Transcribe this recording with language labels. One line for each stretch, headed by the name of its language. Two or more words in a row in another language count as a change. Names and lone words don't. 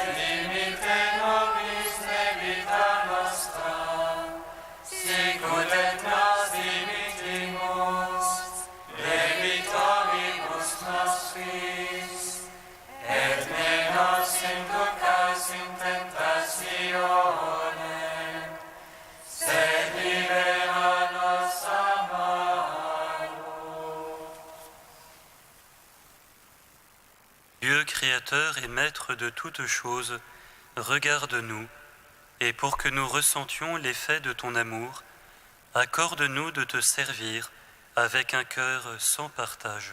Latin: dimite nobis debita nostra, sicut et nos dimitimus debitoribus nostris, et ne nos inducas in tentationem, sed libera nos a malo.
French: Dieu créateur et maître de toutes choses, regarde-nous, et pour que nous ressentions l'effet de ton amour, accorde-nous de te servir avec un cœur sans partage.